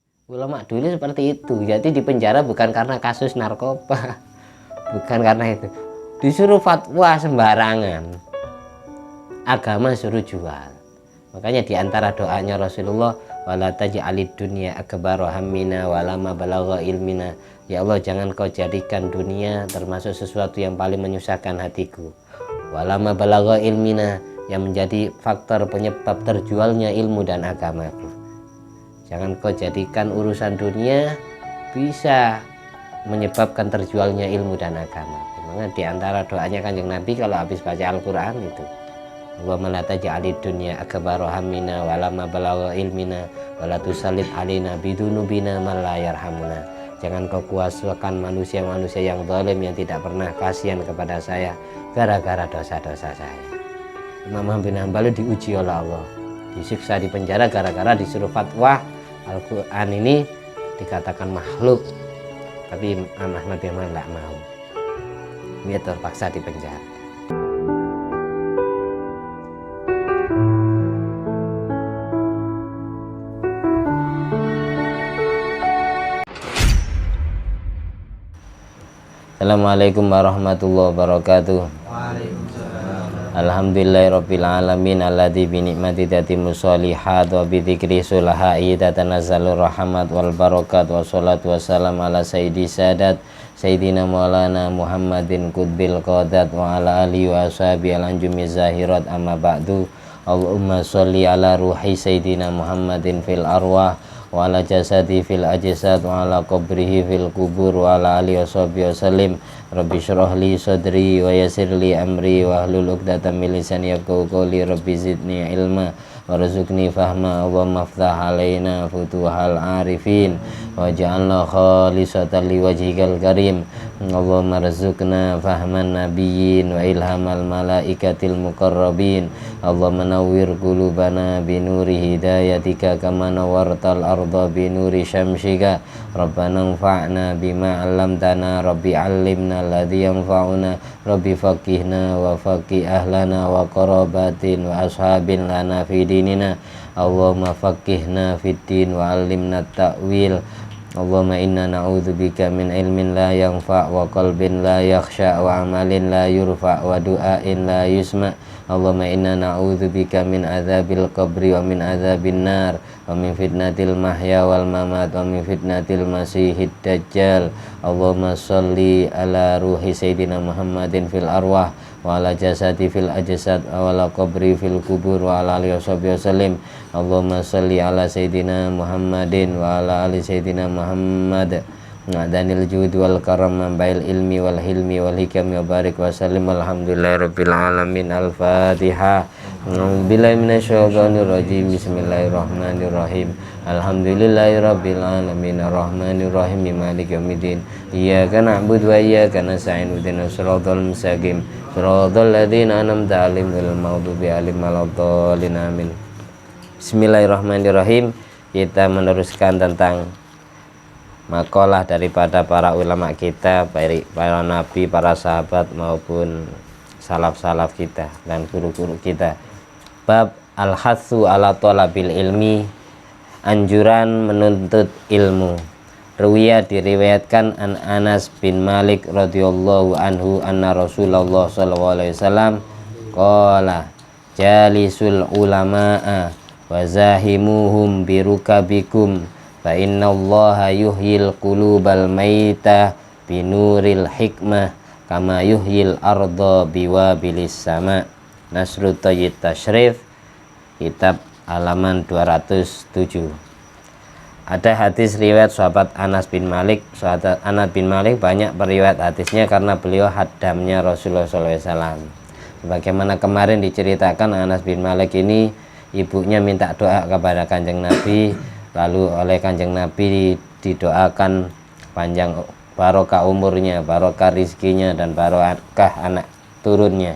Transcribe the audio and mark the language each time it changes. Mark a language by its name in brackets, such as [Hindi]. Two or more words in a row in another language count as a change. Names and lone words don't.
[Indonesian] Ulama dulu seperti itu. Jadi di penjara bukan karena kasus narkoba, bukan karena itu. Disuruh fatwa sembarangan, agama suruh jual. Makanya di antara doanya Rasulullah, [Arabic] ولا تجعل الدنيا أكبر همنا ولا مبلغ علمنا. [Indonesian] Ya Allah, jangan kau jadikan dunia termasuk sesuatu yang paling menyusahkan hatiku. [Arabic] ولا مبلغ علمنا, [Indonesian] yang menjadi faktor penyebab terjualnya ilmu dan agamaku. Jangan kau jadikan urusan dunia bisa menyebabkan terjualnya ilmu dan agama. Makanya di antara doanya Kanjeng Nabi kalau habis baca Al-Qur'an itu, [Arabic] ولا تجعل الدنيا أكبر همنا ولا مبلغ علمنا ولا تسلط علينا بذنوبنا من لا يرحمنا. [Indonesian] Jangan kau kuasakan manusia-manusia yang zalim yang tidak pernah kasihan kepada saya gara-gara dosa-dosa saya. Imam Ahmad bin Hanbal diuji oleh Allah, disiksa di penjara gara-gara disuruh fatwa Al-Qur'an ini dikatakan makhluk, tapi Imam Ahmad bin Hanbal tidak mau. Dia terpaksa di penjara. [Arabic] السلام عليكم ورحمة الله وبركاته. الحمد لله رب العالمين الذي بنعمته تتم الصالحات وبذكر الله تتنزل الرحمات والبركات والصلاة والسلام على سيد السادات سيدنا ومولانا محمد قطب القادات وعلى آله وأصحابه الأنجم الزاهرات أما بعد. اللهم صل على روح سيدنا محمد في الأرواح وعلى جسده في الأجساد وعلى قبره في القبور وعلى آله وصحبه وسلم. رب اشرح لي صدري ويسر لي أمري واحلل عقدة من لساني يفقهوا قولي. رب زدني علما وارزقني فهما وافتح علينا فتوح العارفين واجعلنا خالصة لوجهك الكريم. اللهم ارزقنا فهم النبيين وإلهام الملائكة المقربين. اللهم نور قلوبنا بنور هدايتك كما نورت الأرض بنور شمسك. ربنا انفعنا بما علمتنا رب علمنا الذي ينفعنا رب فقهنا وفقه أهلنا وقرابتنا وأصحابنا في ديننا. اللهم فقهنا في الدين وعلمنا التأويل. اللهم إنا نعوذ بك من علم لا ينفع وقلب لا يخشع وعمل لا يرفع ودعاء لا يسمع'. اللهم إنا نعوذ بك من عذاب القبر ومن عذاب النار ومن فتنة المحيا والممات ومن فتنة المسيح الدجال. اللهم صل على روح سيدنا محمد في الأرواح وعلى جسده في الأجساد وعلى قبره في القبور وعلى آله وسلم. اللهم صل على سيدنا محمد وعلى آل سيدنا محمد ذي الجود والكرم منبع العلم والحلم والحكم وبارك وسلم. الحمد لله رب العالمين. Al-Fatihah. بالله من الشيطان الرجيم بسم الله الرحمن الرحيم. الحمد لله رب العالمين الرحمن الرحيم مالك يوم الدين. إياك نعبد وإياك نستعين اهدنا الصراط المستقيم صراط الذين أنعمت عليهم غير المغضوب عليهم ولا الضالين. Amin. [Indonesian] Bismillahirrahmanirrahim. Kita meneruskan tentang makalah daripada para ulama kita, baik para nabi, para sahabat maupun salaf-salaf kita dan guru-guru kita. [Arabic] باب الحث على طلب العلم, [Indonesian] anjuran menuntut ilmu. [Arabic] روي diriwayatkan عن أنس بن مالك رضي الله عنه أن رسول الله صلى الله عليه وسلم قال جالسوا العلماء وزاحموهم بركبكم فإن الله يحيي القلوب الميتة بنور الحكمة كما يحيي الأرض بوابل السماء. [Indonesian] Nasrut Thayyib Tashrif, kitab halaman 207. Ada hadis riwayat sahabat Anas bin Malik. Sahabat Anas bin Malik banyak periwayat hadisnya karena beliau hadamnya Rasulullah SAW. Sebagaimana kemarin diceritakan, Anas bin Malik ini ibunya minta doa kepada Kanjeng Nabi, lalu oleh Kanjeng Nabi didoakan panjang barokah umurnya, barokah rizkinya, dan barokah anak turunnya.